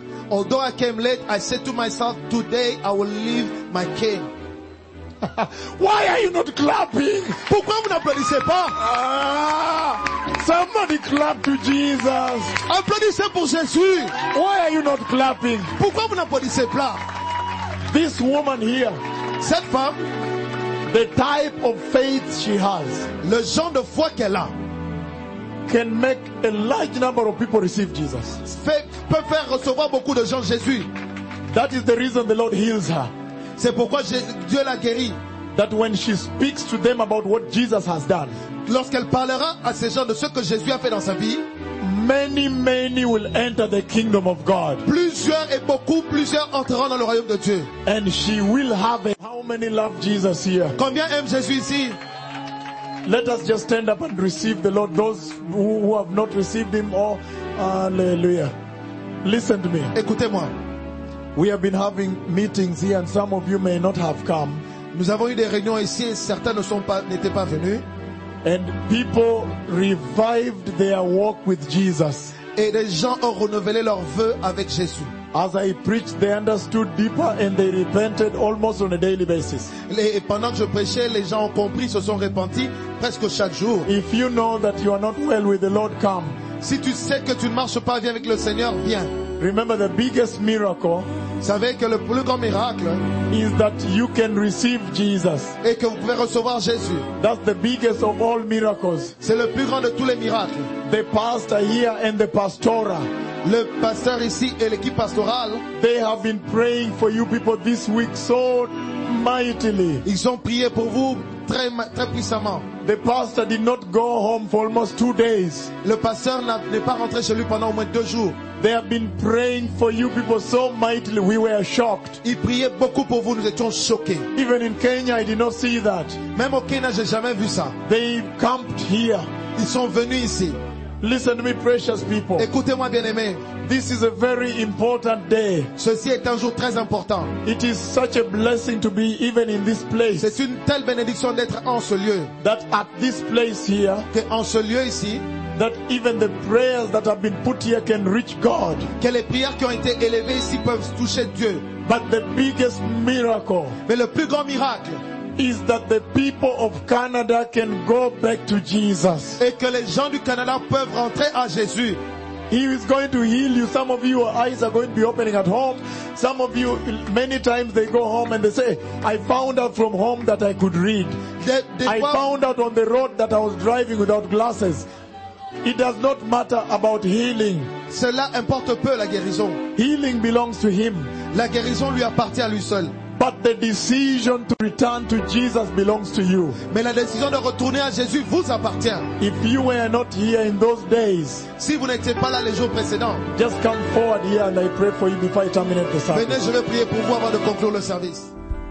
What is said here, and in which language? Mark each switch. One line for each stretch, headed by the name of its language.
English: Although I came late, I said to myself, today I will leave my cane. Why are you not clapping?
French: Pourquoi vous n'applaudissez pas?
English: Somebody clap to Jesus.
French: Applaudissez pour Jésus.
English: Why are you not clapping?
French: Pourquoi vous n'applaudissez pas?
English: This woman here.
French: Cette femme.
English: The type of faith she has.
French: Le genre de foi qu'elle a.
English: Can make a large number of people receive Jesus.
French: Peut faire recevoir beaucoup de gens Jésus.
English: That is the reason the Lord heals her.
French: C'est pourquoi Dieu la guérit.
English: That when she speaks to them about what Jesus has done.
French: Lorsqu'elle parlera à ces gens de ce que Jésus a fait dans sa vie.
English: Many will enter the kingdom of God.
French: Plusieurs et beaucoup plusieurs entreront dans le royaume de Dieu.
English: And she will have a, how many love Jesus here?
French: Combien aiment Jésus ici?
English: Let us just stand up and receive the Lord. Those who have not received him, or hallelujah. Listen to me.
French: Écoutez-moi.
English: We have been having meetings here, and some of you may not have come.
French: Nous avons eu des réunions ici, et certains ne sont pas, n'étaient pas venus.
English: And people revived their walk with Jesus.
French: Et les gens ont renouvelé leur vœu avec Jésus.
English: As I preached, they understood deeper and they repented almost on a daily basis.
French: Et pendant que je prêchais, les gens ont compris, se sont repentis presque chaque jour.
English: If you know that you are not well with the Lord, come.
French: Si tu sais que tu ne marches pas bien avec le Seigneur, viens.
English: Remember the biggest miracle.
French: Savez que le plus grand miracle
English: is that you can receive Jesus.
French: Et que vous pouvez recevoir Jésus.
English: That's the biggest of all miracles.
French: C'est le plus grand de tous les miracles.
English: The pastor here and the pastora.
French: Le pasteur ici et l'équipe pastorale.
English: They have been praying for you people this week so mightily.
French: Ils ont prié pour vous très très puissamment.
English: The pastor did not go home for almost 2 days.
French: Le pasteur n'est pas rentré chez lui pendant au moins 2 jours.
English: They have been praying for you people so mightily. We were shocked.
French: Ils priaient beaucoup pour vous. Nous étions choqués.
English: Even in Kenya, I did not see that.
French: Même au Kenya, j'ai jamais vu ça.
English: They camped here.
French: Ils sont venus ici.
English: Listen to me, precious people.
French: Écoutez-moi, bien-aimés.
English: This is a very important day.
French: Ceci est un jour très important.
English: It is such a blessing to be even in this place.
French: C'est une telle bénédiction d'être en ce lieu.
English: That at this place here.
French: Que en ce lieu ici.
English: That even the prayers that have been put here can reach God.
French: Que les prières qui ont été élevées ici peuvent toucher Dieu.
English: But the biggest miracle.
French: Mais le plus grand miracle.
English: Is that the people of Canada can go back to Jesus.
French: Et que les gens du Canada peuvent rentrer à Jésus.
English: He is going to heal you. Some of you, your eyes are going to be opening at home. Some of you, many times they go home and they say, I found out from home that I could read. Found out on the road that I was driving without glasses. It does not matter about healing.
French: Cela importe peu, la guérison.
English: Healing belongs to him.
French: La guérison lui appartient à lui seul.
English: But the decision to return to Jesus belongs to you.
French: Mais la décision de retourner à Jésus vous appartient.
English: If you were not here in those days,
French: si vous n'étiez pas là les jours précédents,
English: just come forward here and I pray for you before I terminate the service.
French: Venez, je vais prier pour vous avant de conclure le service.